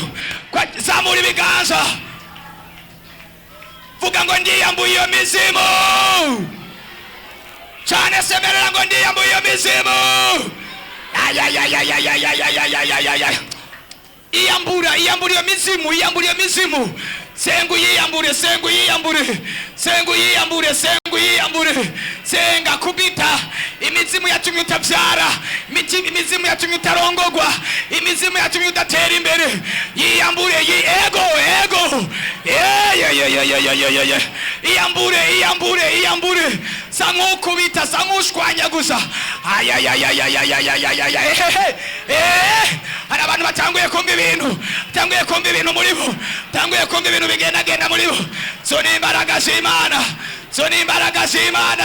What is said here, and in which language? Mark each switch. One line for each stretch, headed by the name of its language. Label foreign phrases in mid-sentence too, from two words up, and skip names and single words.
Rundi: Kwa zamura ibiganza, vuga ngo ndiyambuye iyo mizimu cyane, semerera ngo ndiyambuye iyo mizimu. Iyambura, iyambura iyo mizimu, iyambura iyo mizimu. Sengu yiyambure, sengu yiyambure, sengu yiyambure, sengu yiyambure. Senga kubita imizimu yatumye utabyara, imizimu yatumye utarongogwa, imizimu yatumye udatera imbere. Yiyambure, ego, ego. Iyambure, iyambure, iyambure. Samukubita, samushwanyaguza. Hari abantu batanguye kumva ibintu, batanguye kumva ibintu muri bo, batanguye kumva ibintu bigenda muri bo. So ni imbaraga z'Imana, so ni imbaraga z'Imana.